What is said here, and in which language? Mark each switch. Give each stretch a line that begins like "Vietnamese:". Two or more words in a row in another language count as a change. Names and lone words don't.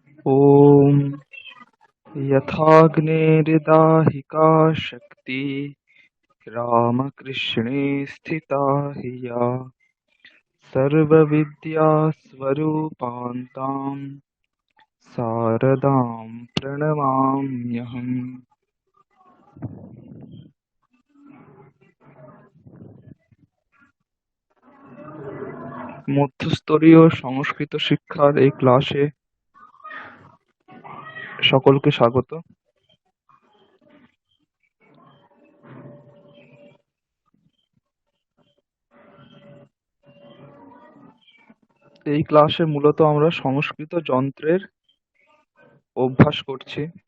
Sanskrit: ॐ यथाग्नेरिदाहिका शक्ति रामकृष्णे स्थिता हि या सर्वविद्यास्वरूपान्तां शारदां प्रणमाम्यहम्।
Bangla: মধ্যস্তরীয় সংস্কৃত শিক্ষার এই ক্লাসে সকলকে স্বাগত। এই ক্লাসে মূলত আমরা সংস্কৃত যন্ত্রের অভ্যাস করছি।